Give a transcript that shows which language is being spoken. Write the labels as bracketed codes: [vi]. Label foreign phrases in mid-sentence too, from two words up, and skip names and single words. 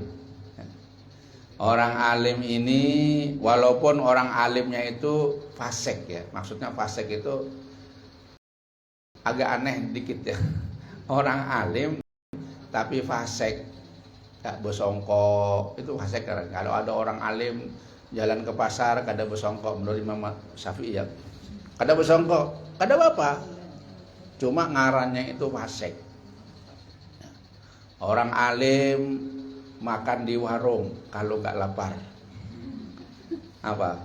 [id] Orang alim ini walaupun orang alimnya itu fasik ya. Maksudnya fasik itu agak aneh dikit ya. Orang alim tapi fasik, gak bersongkok, itu fasik. Kalau ada orang alim jalan ke pasar kada bersongkok, menurut Imam Syafi'i ya, kada bersongkok, kada apa, cuma ngarannya itu fasik. Orang alim makan di warung kalau gak lapar, apa?